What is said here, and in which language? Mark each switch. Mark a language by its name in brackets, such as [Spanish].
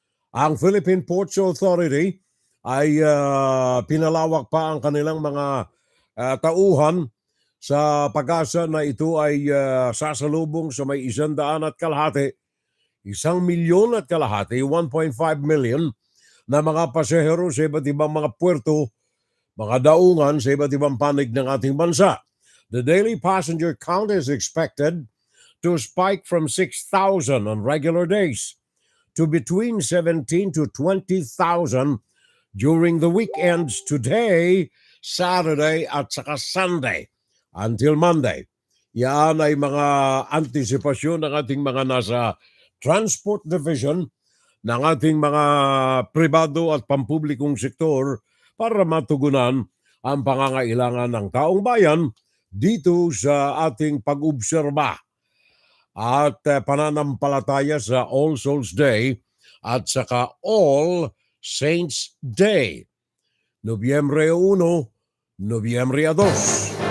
[Filipino] Ang Philippine Ports Authority ay pinalawak pa ang kanilang mga tauhan sa pag-asa na ito ay sasalubong sa may 100,000 1,000,000 kalahati, 1.5 million na mga pasahero sa iba't ibang mga puerto, mga daungan sa iba't ibang panig ng ating bansa. [English] The daily passenger count is expected to spike from 6,000 on regular days to between 17 to 20,000 during the weekends today, Saturday [Filipino] at saka [English] Sunday until Monday. [Filipino] Yan ay mga antisipasyon ng ating mga nasa Transport Division ng ating mga pribado at pampublikong sektor para matugunan ang pangangailangan ng taong bayan dito sa ating pag-obserba at pananampalataya sa All Souls Day at saka All Saints Day, Nobyembre 1, Nobyembre 2.